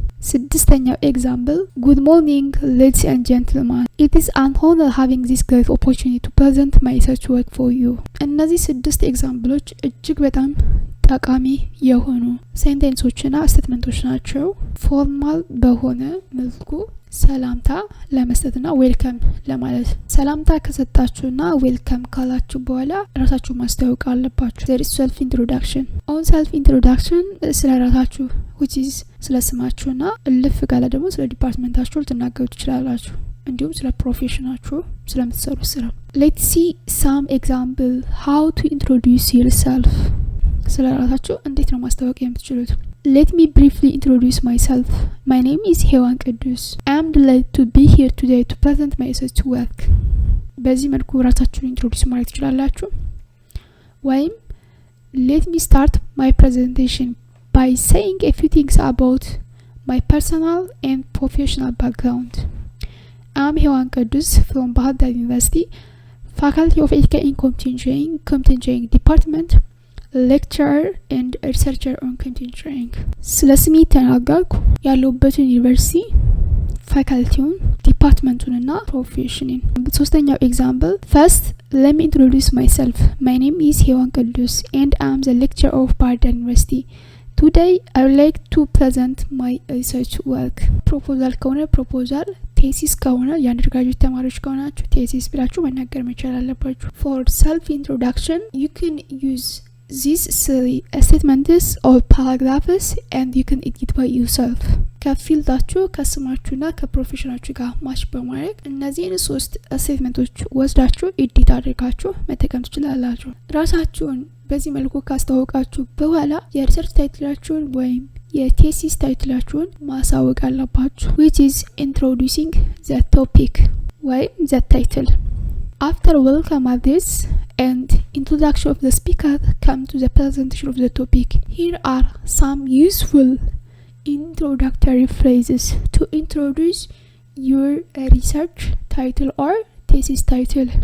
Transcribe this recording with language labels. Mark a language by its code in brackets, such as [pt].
[am] ስድስተኛው ኤግዛምፕል [en] good morning ladies and gentlemen, it is an honor having this great opportunity to present my research work for you. [am] እነዚህ ስድስት ኤግዛምፕሎች እጅግ በጣም ጠቃሚ የሆኑ ሴንቴንሶችና ስቴትመንቶች ናቸው። ፎርማል በሆነ መልኩ ሰላምታ ለመስጠትና ዌልካም ለማለት። ሰላምታ ከሰጣችሁና ዌልካም ካላችሁ በኋላ ራሳችሁ ማስተዋወቅ አለባችሁ። [en] there is self introduction. on self introduction [am] ስለ ራሳችሁ which is ስለ ስማችሁና እልፍ ካለ ደግሞ ስለ ዲፓርትመንታችሁ ልትናገሩ ትችላላችሁ። እንዲሁም ስለ ፕሮፌሽናችሁ ስለምትሰሩት ስራ። [en] let's see some example how to introduce yourself. [am] ስለ ራሳችሁ እንዴት ነው ማስተዋወቅ የምትችሉት? [en] Let me briefly introduce myself. My name is ሔዋን ቅዱስ. I am delighted to be here today to present my research work. [am] በዚህ መልኩ ራሳችሁን ኢንትሮዲዩስ ማድረግ ትችላላችሁ። ወይም [en] let me start my presentation by saying a few things about my personal and professional background. I am ሔዋን ቅዱስ from ባህር ዳር University, Faculty of Education Computer Engineering Department, lecturer and researcher on computer engineering. [am] ስለ ስሜ ተናገርኩ። ያለሁበትን ዩኒቨርሲቲ፣ ፋካልቲውን፣ ዲፓርትመንቱን እና ፕሮፌሽንን። ሶስተኛው ኤግዛምፕል [en] first let me introduce myself. My name is ሔዋን ቅዱስ and I am the lecturer of ባህር ዳር University. Today I would like to present my research work. [am] ፕሮፖዛል ከሆነ ፕሮፖዛል፣ ቴሲስ ከሆነ የአንደርግራጁዌት ተማሪዎች ከሆናችሁ ቴሲስ ብላችሁ መናገር መቻል አለባችሁ። [en] For self introduction you can use these three statements or paragraphs and you can edit by yourself. [am] ከፊልዳችሁ ከስማችሁና ከፕሮፌሽናችሁ ጋር ማች በማድረግ እነዚህን ሶስት ስቴትመንቶች ወስዳችሁ ኤዲት አድርጋችሁ መጠቀም ትችላላችሁ። ራሳችሁን በዚህ መልኩ ካስተዋወቃችሁ በኋላ የሪሰርች ታይትላችሁን ወይም የቴሲስ ታይትላችሁን ማሳወቅ አለባችሁ, [en] which is introducing the topic [am] ወይም [en] the title. After welcome address and introduction of the speaker, come to the presentation of the topic. Here are some useful introductory phrases to introduce your research title or thesis title.